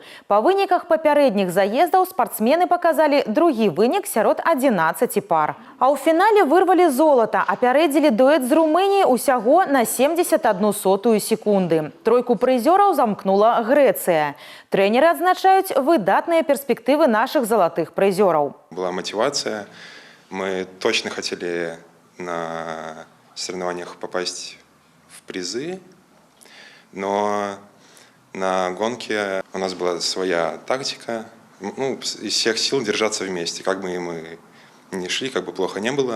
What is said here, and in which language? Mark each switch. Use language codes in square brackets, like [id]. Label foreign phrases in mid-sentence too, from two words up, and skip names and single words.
[be] Па выніках папярэдніх заездаў спартсмены паказалі другі вынік сярод 11 пар. А ў фінале вырвалі золата, апярэдзілі дуэт з Румыніі ўсяго на 71 сотую секунды. Тройку прызёраў замкнула Грэцыя. Трэнеры адзначаюць выдатныя перспектывы нашых залатых прызёраў. [ru] Была мотивация. Мы точно хотели на соревнованиях попасть в призы, но на гонке у нас была своя тактика. Из всех сил держаться вместе, как бы мы ни шли, как бы плохо не было.